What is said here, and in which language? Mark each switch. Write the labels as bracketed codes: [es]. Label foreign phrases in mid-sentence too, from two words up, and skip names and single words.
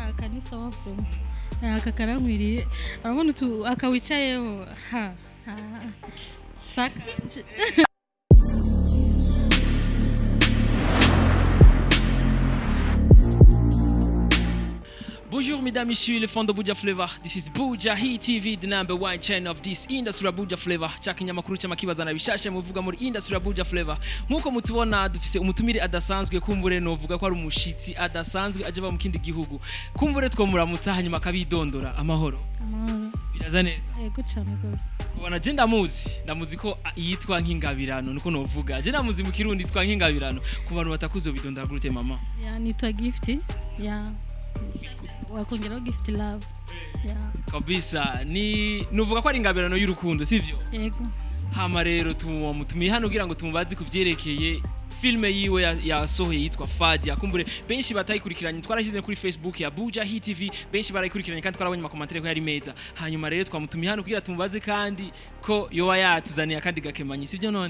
[fr] kanisa wafu akakaramwiriye urabona akawicayeho saka Bonjour mesdames, messieurs, les fans de Buja Flavor. [en] This is Buja Hit TV, the number one channel of this industry Buja Flavor. [rn] Chakinyamakuru cy'amakibazana bishashe muvuga muri industry Buja Flavor. Nkuko mutubona dufise umutumire adasanzwe kumbure no vuga ko ari umushitsi adasanzwe aje ba mu kindi gihugu. Kumbure twomuramutsa hanyuma kabidondora amahoro. amahoro Biraza neza. yego cyane rwose Kubona je ndamuzi ko yitwa nk'ingabirano niko novuga. Je ndamuzi mu kirundi yitwa nk'ingabirano. Ku bantu batakuzo bidondora gute mama? ya nitwa gift ya wakongeraho [en] gift love [rn] ya Kabisa nuvuga ko ari ingabirano y'urukundo sivyo? yego Hama rero tumutumiye hano kugira ngo tumubazi kuvyerekeye filme yiwe yasohoye yitwa Fadia. Kumbure benshi batayikurikiranye twarashize kuri Facebook ya Buja Hit TV, benshi barayikurikiranye kandi twarabonye amakomantere ko yari meza. Hanyuma rero twamutumiye hano kugira tumubaze kandi ko yoba yatuzaniye kandi gakemanyi sivyo none?